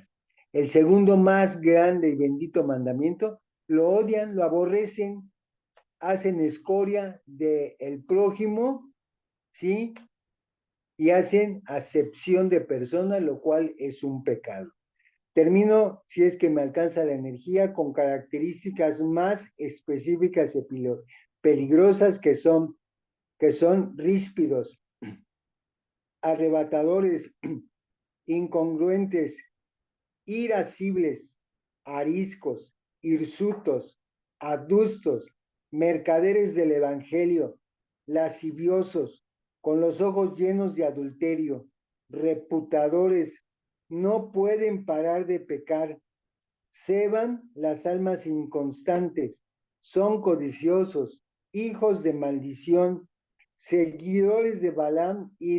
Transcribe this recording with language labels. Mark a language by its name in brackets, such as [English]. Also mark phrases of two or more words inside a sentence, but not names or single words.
[Spanish] El segundo más grande y bendito mandamiento, lo odian, lo aborrecen, hacen escoria del prójimo, ¿sí? Y hacen acepción de persona, lo cual es un pecado. Termino, si es que me alcanza la energía, con características más específicas y peligrosas que son ríspidos, arrebatadores, incongruentes, irascibles, ariscos, hirsutos, adustos, mercaderes del evangelio, lasciviosos, con los ojos llenos de adulterio, reputadores, no pueden parar de pecar, ceban las almas inconstantes, son codiciosos, hijos de maldición, seguidores de Balaam y